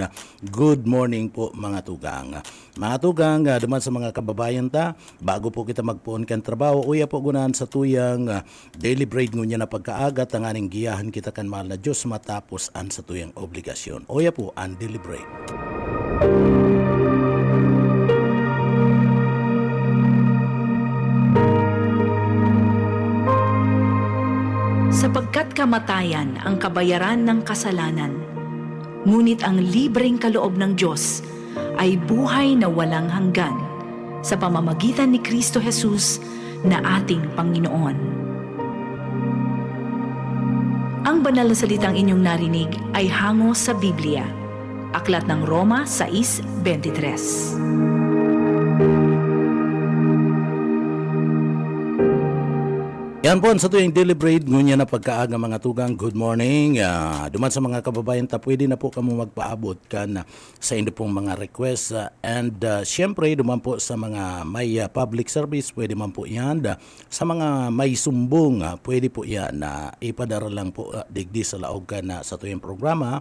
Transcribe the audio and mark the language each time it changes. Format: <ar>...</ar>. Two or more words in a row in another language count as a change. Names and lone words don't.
<en>Good morning</en> <bik>po mga tugang. Mga tugang, duman sa mga kababayan ta, bago po kita magpuon kan trabaho, uya po gunahan sa tuyang</bik> <en>daily bread</en> <bik>ngunya na pagkaaga, tanganing giyahan kita kan mahal na Diyos matapos an sa tuyang obligasyon. Uya po ang</bik> <en>daily bread.</en> <tl>Sapagkat kamatayan ang kabayaran ng kasalanan, ngunit ang libreng kaloob ng Diyos ay buhay na walang hanggan sa pamamagitan ni Kristo Jesus na ating Panginoon. Ang banal na salitang inyong narinig ay hango sa Biblia. Aklat ng Roma 6:23.</tl> <bik>Yan po, sa tuyong deliberate, ngunya na pagkaaga mga tugang,</bik> <en>good morning.</en> <bik>Duman sa mga kababayan ta, pwede na po kamo magpaabot kan sa inyo pong mga request. And syempre, duman po sa mga may</bik> <en>public service,</en> <bik>pwede man po yan. Sa mga may sumbong, pwede po yan na ipadara lang po digdi sa laog kan sa tuyong programa.</bik>